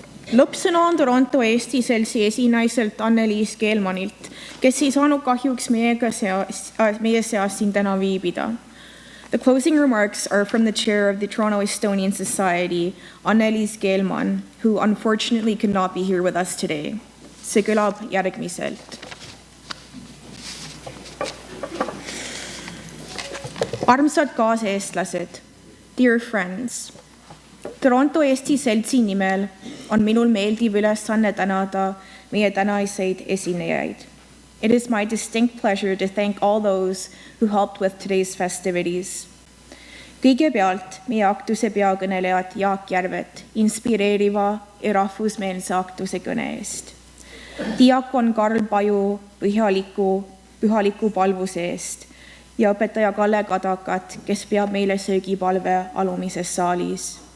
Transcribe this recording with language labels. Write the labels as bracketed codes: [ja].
[et] Lõppsõna on Toronto Eesti Seltsi esinaiselt Anneliis Keelmanilt, kes ei saanud kahjuks meie seas siin täna viibida. [en] The closing remarks are from the chair of the Toronto Estonian Society, Anneliis Keelman, who unfortunately could not be here with us today. [et] See kõlab järgmiselt. Armsad kaaseestlased, [en] dear friends, [et] Toronto Eesti Seltsi nimel on minul meeldiv ülesanne tänada meie tänaiseid esinejaid. [en] It is my distinct pleasure to thank all those who helped with today's festivities. [et] Kõigepealt meie aktuse peakõnelejad Jaak Järvet inspireeriva ja rahvusmeelse aktuse kõne eest. Diakon Karl Paju pühaliku palvuse eest ja õpetaja Kalle Kadakat, kes peab meile söögipalve alumises saalis.